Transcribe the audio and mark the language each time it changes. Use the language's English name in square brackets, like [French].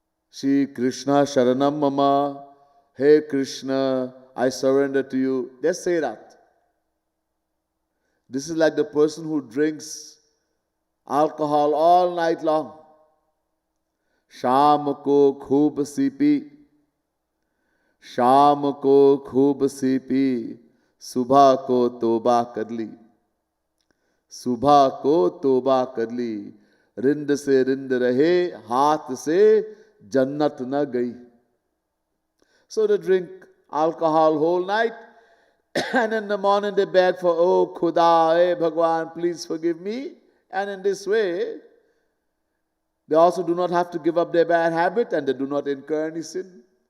[Sanskrit] Shri Krishna Sharanam Mama. [English] Hey Krishna, I surrender to you. Just say that. This is like the person who drinks alcohol all night long. [Hindi] शाम को खूब C P, शाम को खूब C P, सुबह को तौबा कर ली, सुबह को तौबा कर ली, रिंद से रिंद रहे, हाथ से जन्नत न गई. [English] So they drink alcohol whole night and in the morning they beg for, "Oh Khuda, hey Bhagwan, please forgive me." And in this way, they also do not have to give up their bad habit and they do not incur any sin.